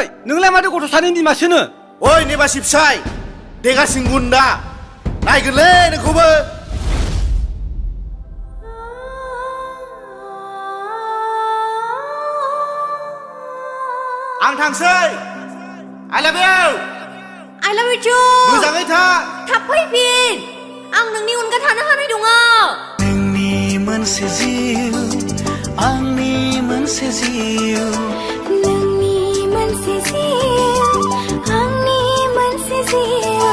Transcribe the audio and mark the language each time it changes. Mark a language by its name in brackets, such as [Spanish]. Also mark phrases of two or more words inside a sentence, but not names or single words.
[Bodo] नोंलाय माथो गथ' सानैनि बिमासोनो? ओइ नेबासि फिसाय, देगा सिंगुन्दा नायगोनलै नोंखौबो। आं थांसै। [English] I love you. I love you too. [Bodo] मोजाङै था। थाब फैफिन। आं नोंनि अनगा थानो हानाय नङा। नोंनि मोनसे जिउ, आंनि मोनसे जिउ। नोंनि मोनसे जिउ, आंनि मोनसे जिउ।